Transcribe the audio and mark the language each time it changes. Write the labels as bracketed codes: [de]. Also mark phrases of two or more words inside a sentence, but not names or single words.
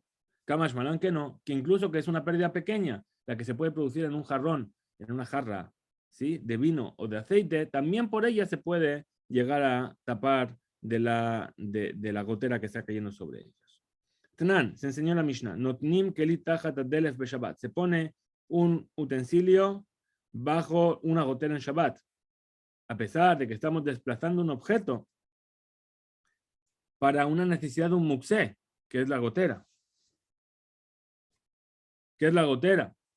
[arc] קמשמע לן [es] que no, que incluso que es una pérdida pequeña, la que se puede producir en un jarrón, en una jarra, ¿sí?, de vino o de aceite, también por ella se puede llegar a tapar de la gotera que está cayendo sobre ellos. Tnan, se enseñó en la Mishnah, [he] נותנים כלי תחת הדלף בשבת, [es] se pone un utensilio bajo una gotera en Shabbat, a pesar de que estamos desplazando un objeto para una necesidad de un muxé, que es la gotera. ¿Qué es la gotera?